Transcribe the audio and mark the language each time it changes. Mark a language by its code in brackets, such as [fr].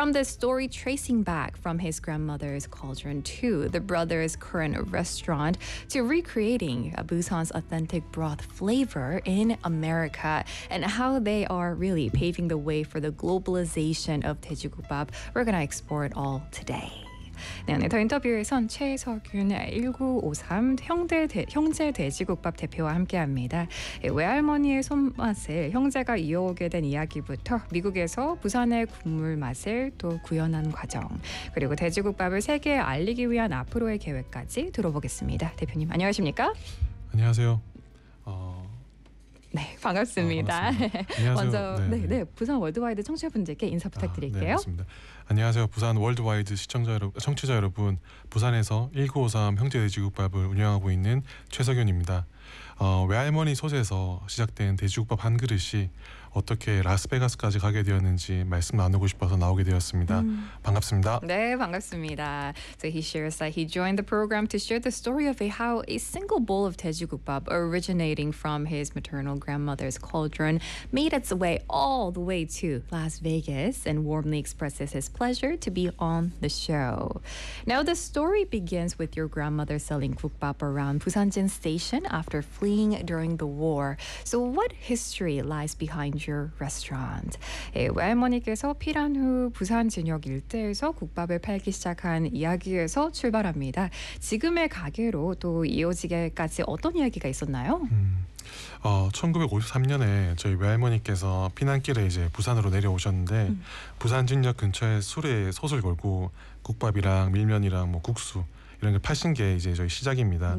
[en] From the story tracing back from his grandmother's cauldron to the brother's current restaurant to recreating Busan's authentic broth flavor in America and how they are really paving the way for the globalization of Daejigukbap, we're going to explore it all today. [ko] 네, 오늘 더 인터뷰에선 최석윤의 1953 형제 돼지국밥 대표와 함께합니다. 외할머니의 손맛을 형제가 이어오게 된 이야기부터 미국에서 부산의 국물 맛을 또 구현한 과정 그리고 돼지국밥을 세계에 알리기 위한 앞으로의 계획까지 들어보겠습니다. 대표님 안녕하십니까? 안녕하세요. 네, 반갑습니다. 안녕하세요. 먼저 네, 부산 월드와이드 청취자분들께 인사 부탁드릴게요. 네, 안녕하세요. 부산 월드와이드 시청자 여러분, 청취자 여러분, 부산에서 1953 형제 돼지국밥을 운영하고 있는 최석윤입니다. 외할머니 솥에서 시작된 돼지국밥 한 그릇이 어떻게 라스베가스까지 가게 되었는지 말씀 나누고 싶어서 나오게 되었습니다. 반갑습니다. 네, 반갑습니다. [en] So he shares that he joined the program to share the story of how a single bowl of 돼지국밥 originating from his maternal grandmother's cauldron made its way all the way to Las Vegas and warmly expresses his pleasure to be on the show. Now the story begins with your grandmother selling 국밥 around Busanjin Station after fleeing during the war. So what history lies behind your restaurant. [ko] 예, 외할머니께서 피란 후 부산 진역 일대에서 국밥을 팔기 시작한 이야기에서 출발합니다. 지금의 가게로 또 이어지게까지 어떤 이야기가 있었나요? 1953년에 저희 외할머니께서 피난길에 이제 부산으로 내려오셨는데 부산 진역 근처에 술에 솥을 걸고 국밥이랑 밀면이랑 뭐 국수 이런 걸 파신 게 이제 저희 시작입니다.